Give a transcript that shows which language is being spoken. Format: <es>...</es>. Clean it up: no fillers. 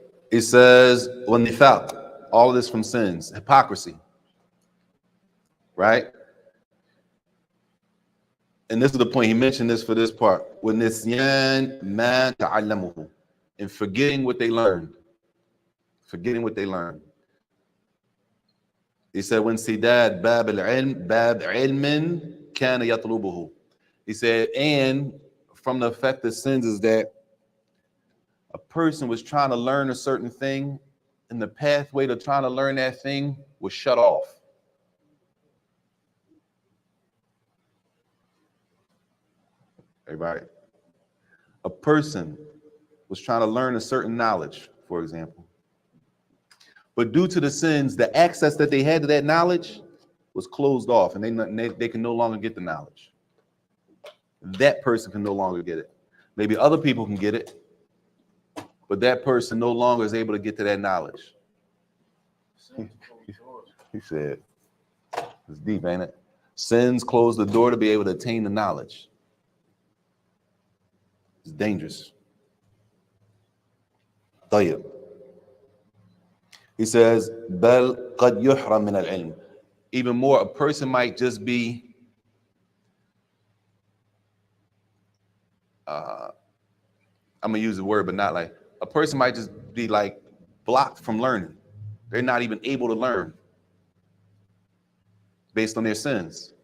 <en>It says, وَالنِّفَاقِ, all of this from sins, hypocrisy, right? And this is the point, he mentioned this for this part,</en> <ar>وَالنِّسْيَانِ مَا تَعَلَّمُهُ,</ar> <en>and forgetting what they learned. Forgetting what they learned. He said,</en> <ar>وَانْسِدَادْ بَابِ الْعِلْمِ بَابْ عِلْمٍ كَانَ يَطْلُبُهُ.</ar> <en>He said, and from the effect of sins is that a person was trying to learn a certain thing, and the pathway to trying to learn that thing was shut off. Everybody? A person was trying to learn a certain knowledge, for example. But due to the sins, the access that they had to that knowledge was closed off, and they can no longer get the knowledge. That person can no longer get it. Maybe other people can get it, but that person no longer is able to get to that knowledge. He said, it's deep, ain't it? Sins close the door to be able to attain the knowledge. It's dangerous.</en> <ar>طيب.</ar> <en>He says,</en> <ar>بل قد يحرم من العلم.</ar> <en>Even more, a person might just be I'm gonna use the word, but not like a person might just be like blocked from learning. They're not even able to learn based on their sins.</en>